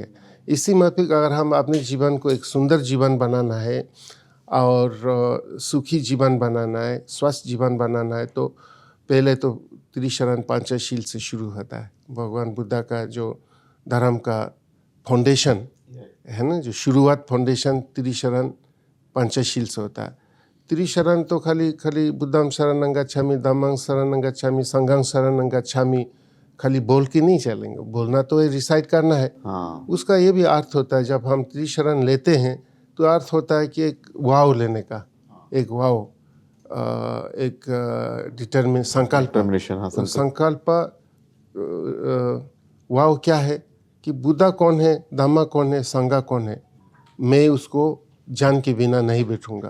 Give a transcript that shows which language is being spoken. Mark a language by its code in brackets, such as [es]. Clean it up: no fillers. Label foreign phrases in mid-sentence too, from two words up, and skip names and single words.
[hi] इसी माफिक अगर हम अपने जीवन को एक सुंदर जीवन बनाना है और सुखी जीवन बनाना है, स्वस्थ जीवन बनाना है, तो पहले तो त्रिशरण पंचशील से शुरू होता है। भगवान बुद्धा का जो धर्म का फाउंडेशन है ना, जो शुरुआत फाउंडेशन त्रिशरण पंचशील से होता है। त्रिशरण तो खाली [pi] बुद्धं शरणं गच्छामि, धम्मं शरणं गच्छामि, संघं शरणं गच्छामि [hi] खाली बोल के नहीं चलेंगे, बोलना तो ये रिसाइट करना है। उसका ये भी अर्थ होता है, जब हम त्रिशरण लेते हैं तो अर्थ होता है कि एक वाव लेने का, एक वाव, एक डिटरमिन संकल्प। वाव क्या है कि बुद्धा कौन है, धम्मा कौन है, संघा कौन है, मैं उसको जान के बिना नहीं बैठूंगा।